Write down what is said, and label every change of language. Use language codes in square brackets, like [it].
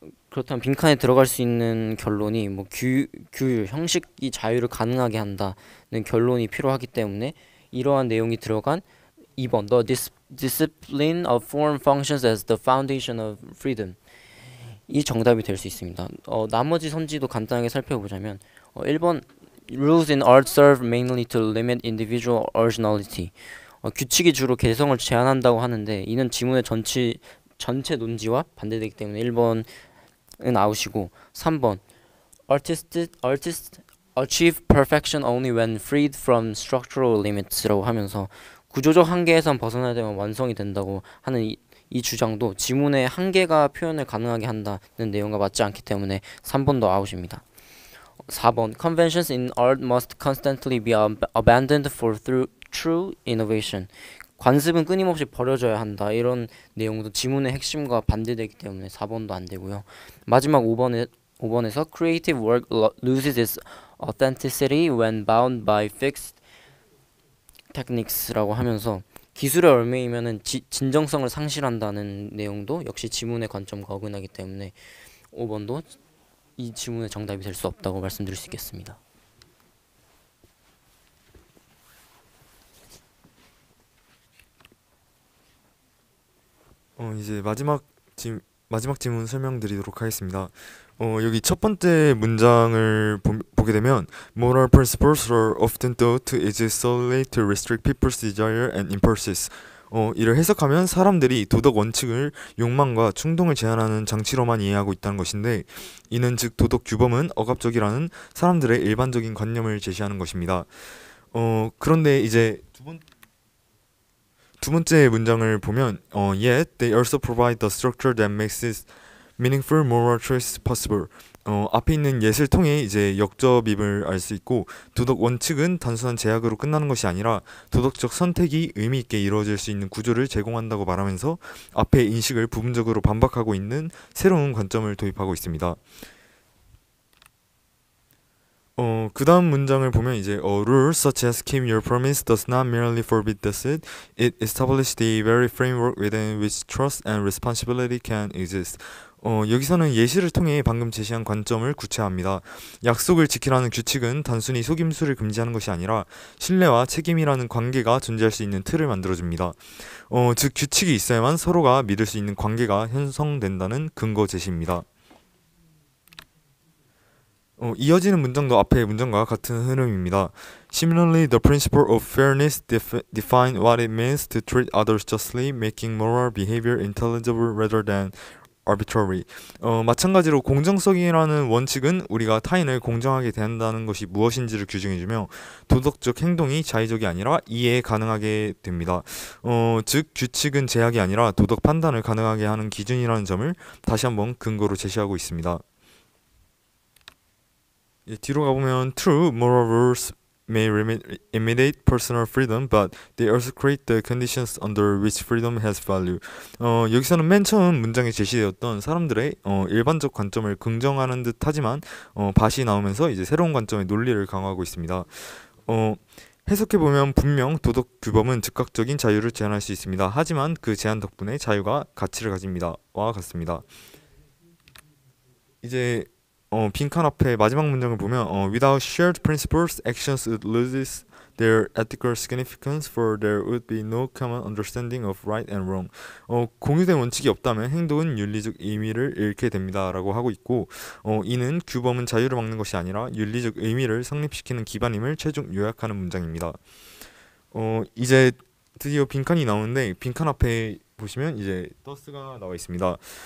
[ko] 그렇다면 빈칸에 들어갈 수 있는 결론이 뭐 규율, 형식이 자유를 가능하게 한다는 결론이 필요하기 때문에 이러한 내용이 들어간 2번 [en] The discipline of form functions as the foundation of freedom, [ko] 이 정답이 될 수 있습니다. 나머지 선지도 간단하게 살펴보자면 1번 [en] Rules in art serve mainly to limit individual originality. [ko] 규칙이 주로 개성을 제한한다고 하는데 이는 지문의 전체 논지와 반대되기 때문에 1번은 아웃이고, 3번 [en] Artists achieve perfection only when freed from structural limits [ko] 라고 하면서 구조적 한계에선 벗어나야 되면 완성이 된다고 하는 이 주장도 지문의 한계가 표현을 가능하게 한다는 내용과 맞지 않기 때문에 3번도 아웃입니다. [en] 4번 Conventions in art must constantly be abandoned for true innovation. [ko] 관습은 끊임없이 버려져야 한다. 이런 내용도 지문의 핵심과 반대되기 때문에 4번도 안 되고요. 마지막 5번에서 [en] Creative work loses its authenticity when bound by fixed techniques [ko] 라고 하면서 기술에 얽매이면은 진정성을 상실한다는 내용도 역시 지문의 관점과 어긋나기 때문에 5번도 이 지문의 정답이 될 수 없다고 말씀드릴 수 있겠습니다. 이제 마지막 질문 설명드리도록 하겠습니다. 여기 첫 번째 문장을 보게 되면 [en] Moral principles are often thought to exist solely to restrict people's desire and impulses. [ko] 이를 해석하면 사람들이 도덕 원칙을 욕망과 충동을 제한하는 장치로만 이해하고 있다는 것인데, 이는 즉 도덕 규범은 억압적이라는 사람들의 일반적인 관념을 제시하는 것입니다. 그런데 이제 두 번째 문장을 보면 [en] Yet they also provide the structure that makes it meaningful moral choice possible. [ko] 앞에 있는 yet을 통해 이제 역접입을 알 수 있고, 도덕 원칙은 단순한 제약으로 끝나는 것이 아니라 도덕적 선택이 의미 있게 이루어질 수 있는 구조를 제공한다고 말하면서 앞의 인식을 부분적으로 반박하고 있는 새로운 관점을 도입하고 있습니다. 그 다음 문장을 보면 이제 [en] Rules such as keep your promise does not merely forbid deceit, it establishes the very framework within which trust and responsibility can exist. [ko] 여기서는 예시를 통해 방금 제시한 관점을 구체화합니다. 약속을 지키라는 규칙은 단순히 속임수를 금지하는 것이 아니라 신뢰와 책임이라는 관계가 존재할 수 있는 틀을 만들어줍니다. 즉 규칙이 있어야만 서로가 믿을 수 있는 관계가 형성된다는 근거 제시입니다. 이어지는 문장도 앞의 문장과 같은 흐름입니다. [en] Similarly, the principle of fairness define what it means to treat others justly, making moral behavior intelligible rather than arbitrary. [ko] 마찬가지로 공정성이라는 원칙은 우리가 타인을 공정하게 대한다는 것이 무엇인지를 규정해주며 도덕적 행동이 자의적이 아니라 이해 가능하게 됩니다. 즉 규칙은 제약이 아니라 도덕 판단을 가능하게 하는 기준이라는 점을 다시 한번 근거로 제시하고 있습니다. 뒤로 가보면 [en] True moral rules may imitate personal freedom, but they also create the conditions under which freedom has value. [ko] 여기서는 맨 처음 문장에 제시되었던 사람들의 일반적 관점을 긍정하는 듯 하지만 밭이 나오면서 이제 새로운 관점의 논리를 강화하고 있습니다. 해석해보면 분명 도덕 규범은 즉각적인 자유를 제한할 수 있습니다. 하지만 그 제한 덕분에 자유가 가치를 가집니다. 와 같습니다. 이제 빈칸 앞에 마지막 문장을 보면 [en] Without shared principles, actions would lose their ethical significance, for there would be no common understanding of right and wrong. [ko] 공유된 원칙이 없다면 행동은 윤리적 의미를 잃게 됩니다 라고 하고 있고, 이는 규범은 자유를 막는 것이 아니라 윤리적 의미를 성립시키는 기반임을 최종 요약하는 문장입니다. 이제 드디어 빈칸이 나오는데 빈칸 앞에 보시면 이제 더스가 나와 있습니다.